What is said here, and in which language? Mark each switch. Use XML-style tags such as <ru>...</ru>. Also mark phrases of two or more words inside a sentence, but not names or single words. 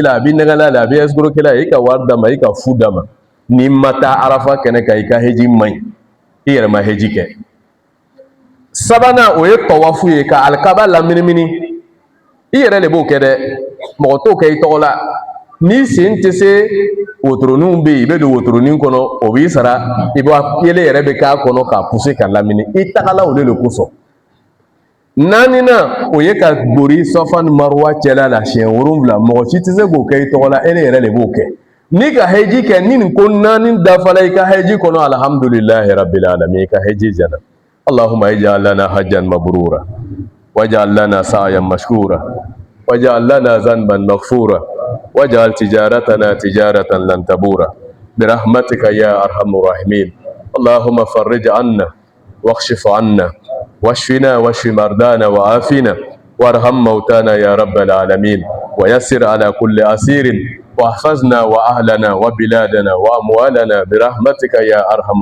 <bm>la a b'i nɛgɛla la a b'i escroquer la i ka wari d'a ma i ka fu d'a ma n'i ma taa arafa kɛnɛ kan i ka heji man ɲi i yɛrɛ ma heji kɛ sabanan o ye tawafu ye ka alikaba laminimini i yɛrɛ de b'o kɛ dɛ mɔgɔ t'o kɛ i tɔgɔ la n'i sen tɛ se wotoroninw bɛ yen i bɛ don wotoronin kɔnɔ o b'i sara i b'a yelen yɛrɛ bɛ k'a kɔnɔ k'a pousser ka lamini i tagala o de le kosɔn naaninan o ye ka bori Safa ni Marwa cɛla la siɲɛ 7 mɔgɔ si tɛ se k'o kɛ i tɔgɔ la e de yɛrɛ de b'o kɛ n'i ka heji kɛ ni nin ko 4 dafala i ka heji kɔnɔ</bm> <ar>الحمد لله رب العالمين</ar> <bm>i ka heji jɛna</bm> <ar>اللهم اجعل لنا حجا مبرورا واجعل لنا سعيا مشكورا واجعل لنا ذنبا مغفورا واجعل تجارتنا تجارة لن تبور برحمتك يا أرحم الراحمين اللهم فرج عنا واكشف عنا واشفنا واشف مرضانا وعافنا وارحم موتانا يا رب العالمين ويسر على كل أسير واحفظنا وأهلنا وبلادنا وأموالنا برحمتك يا أرحم</ar>